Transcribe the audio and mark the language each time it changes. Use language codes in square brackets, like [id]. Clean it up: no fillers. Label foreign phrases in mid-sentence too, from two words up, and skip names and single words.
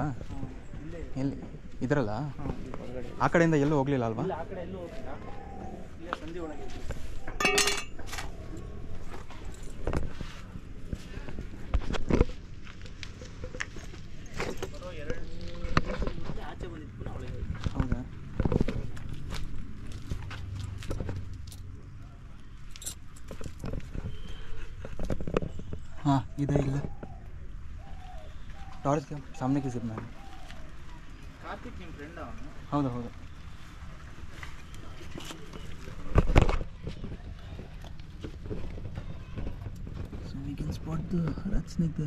[kn] ಎಲ್ಲಿ ಇದರಲ್ಲ? ಆ ಕಡೆಯಿಂದ ಎಲ್ಲೂ ಹೋಗಲಿಲ್ಲ ಅಲ್ವಾ? ಹೌದಾ? [hi] हाँ इधर इधर टॉर्च के सामने की जिप में कार्तिक [kn] ನಿಮ್ಮ ಫ್ರೆಂಡ್ ಅವನು? ಹೌದು ಹೌದು. [en] So we can spot the rat snake there.